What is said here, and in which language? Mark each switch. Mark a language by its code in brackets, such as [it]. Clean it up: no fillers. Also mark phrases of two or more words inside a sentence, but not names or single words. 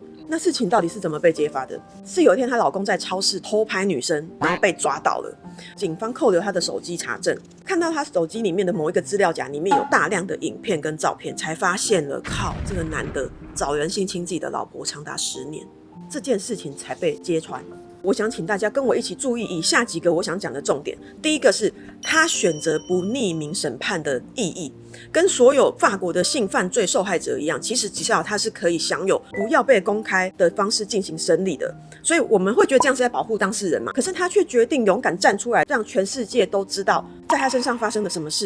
[zh] 那事情到底是怎麼被揭發的？是有一天她老公在超市偷拍女生，然後被抓到了。警方扣留他的手機查證，看到他手機裡面的某一個資料夾裡面有大量的影片跟照片，才發現了，靠，這個男的找人性侵自己的老婆長達10年，這件事情才被揭穿。我想請大家跟我一起注意以下幾個我想講的重點。第一個是他選擇不匿名審判的意義，跟所有法國的性犯罪受害者一樣，其實吉塞爾他是可以享有不要被公開的方式進行審理的。所以我們會覺得這樣是在保護當事人嘛？可是他卻決定勇敢站出來，讓全世界都知道在他身上發生了什麼事。